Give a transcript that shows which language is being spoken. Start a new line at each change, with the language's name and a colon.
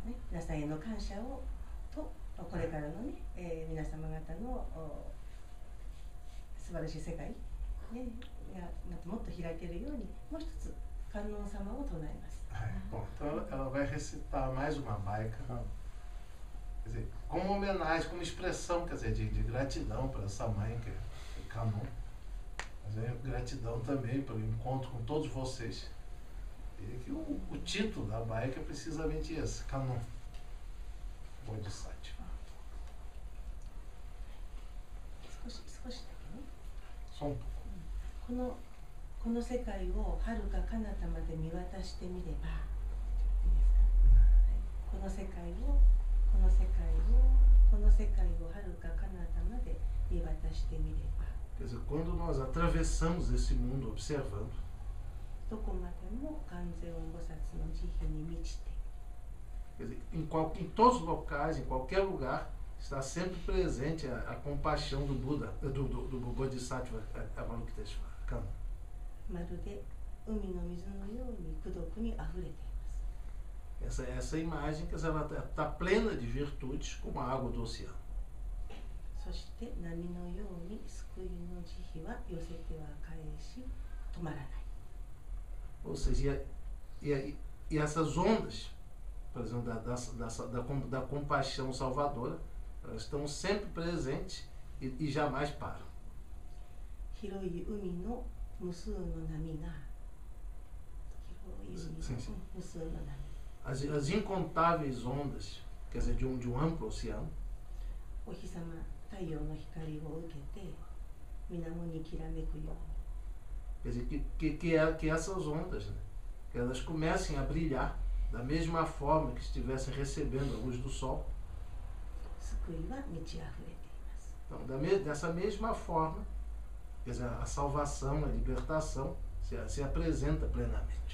Japanese: 皆さんへの感謝をとこれからのね、皆様方の素晴らしい世界、がもっと開けるようにもう一つ観音様を唱えます。
Portuguese: Bom, então ela vai recitar mais uma baika, quer dizer, como homenagem, como expressão, quer dizer, de gratidão para essa mãe que é Kannon, mas é gratidão também pelo encontro com todos vocês. E que o título da bike é precisamente esse, Kanon Bodhisattva.
Japanese: 少しだけね。
Portuguese: Só um pouco.
Japanese: この世界を遥か彼方まで見渡してみれば、いいですか、はい、この世界を遥か彼方まで見渡してみれば、
Portuguese: Quer dizer, quando nós atravessamos esse mundo observando,
Japanese: どこまでも観世音菩薩の慈悲に満ちて、
Portuguese: quer dizer, em todos os locais, em qualquer lugar, está sempre presente a compaixão do Buda, do Bodhisattva Avalokiteshvara. Kanon.
Japanese: まるで海の水のように功徳にあふれています。
Portuguese: Essa imagem, quer dizer, ela está plena de virtudes como a água do oceano.
Japanese: そして波のように救いの慈悲は寄せては返し止まらない。
Portuguese: Ou seja, e essas ondas, por exemplo, da compaixão salvadora, elas estão sempre presentes e jamais param.
Japanese: 広い海の無数の波が、広い海の
Portuguese: Sim, sim.
Japanese: 無数の波、
Portuguese: As incontáveis ondas, quer dizer, de um amplo oceano,
Japanese: お日様、太陽の光を受けて水面にきらめくように、
Portuguese: quer dizer, que essas ondas, né, que elas comecem a brilhar da mesma forma que estivessem recebendo a luz do sol.
Japanese: 救いは満ち溢れています。
Portuguese: Então, dessa mesma forma, quer dizer, a salvação, a libertação se apresenta plenamente.